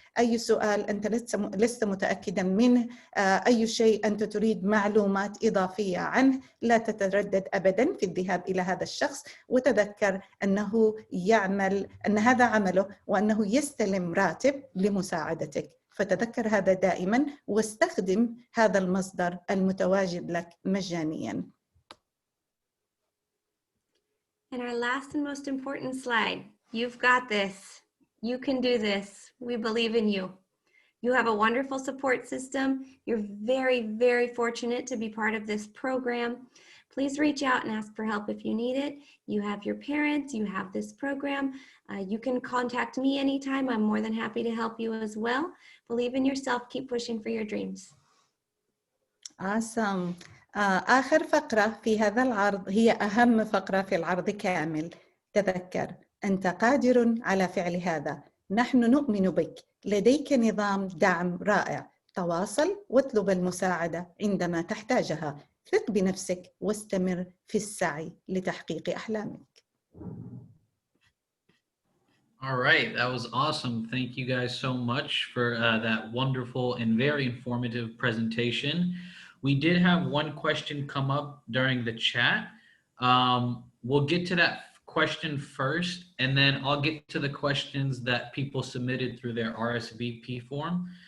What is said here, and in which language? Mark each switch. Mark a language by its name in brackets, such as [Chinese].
[Arabic] أي سؤال أنت لست متأكدا منه، أي شيء أنت تريد معلومات إضافية عنه، لا تتردد أبداً في الذهاب إلى هذا الشخص، وتذكر أنه يعمل، أن هذا عمله، وأنه يستلم راتب لمساعدتك. فتذكر هذا دائماً واستخدم هذا المصدر المتواجد لك مجانياً. [English] And our last and most important slide. You've got this. You can do this. We believe in you. You have a wonderful support system. You're very, very fortunate to be part of this program. Please reach out and ask for help if you need it. You have your parents, you have this program. You can contact me anytime. I'm more than happy to help you as well. Believe in yourself. Keep pushing for your dreams. Awesome. [Arabic] آخر فقرة في هذا العرض هي أهم فقرة في العرض كامل. تذكر أنت قادر على فعل هذا. نحن نؤمن بك. لديك نظام دعم رائع. تواصل واطلب المساعدة عندما تحتاجها. ثق بنفسك واستمر في السعي لتحقيق أحلامك. [English] All right, that was awesome. Thank you guys so much for that wonderful and very informative presentation. We did have one question come up during the chat. We'll get to that question first, and then I'll get to the questions that people submitted through their RSVP form.